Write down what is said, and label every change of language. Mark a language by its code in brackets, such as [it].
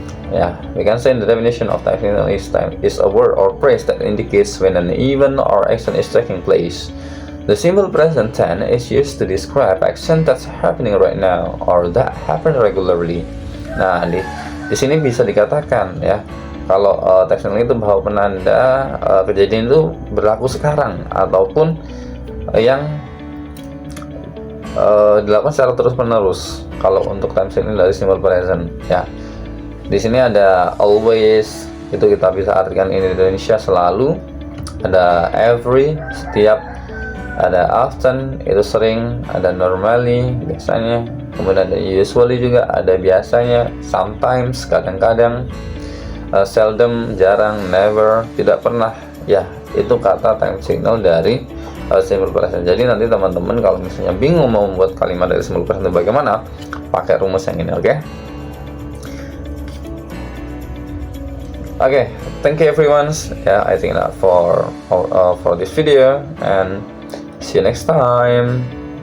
[en] Ya, we can say the definition of time signal is a word or phrase that indicates when an event or action is taking place. The simple present tense is used to describe action that's happening right now or that happen regularly. [id] Nah, di sini bisa dikatakan ya, kalau time signal itu bahwa penanda kejadian itu berlaku sekarang ataupun yang dilakukan secara terus-menerus. Kalau untuk time signal dari simple present ya, di sini ada always, itu kita bisa artikan in Indonesia selalu. Ada every, setiap. Ada often, itu sering. Ada normally, biasanya. Kemudian ada usually juga, ada biasanya. Sometimes, kadang-kadang. Seldom, jarang. Never, tidak pernah. Ya, itu kata time signal dari simple present. Jadi nanti teman-teman kalau misalnya bingung mau membuat kalimat dari simple present bagaimana, pakai rumus yang ini, oke? [en] Okay, thank you everyone. Yeah, I think that for this video, and see you next time.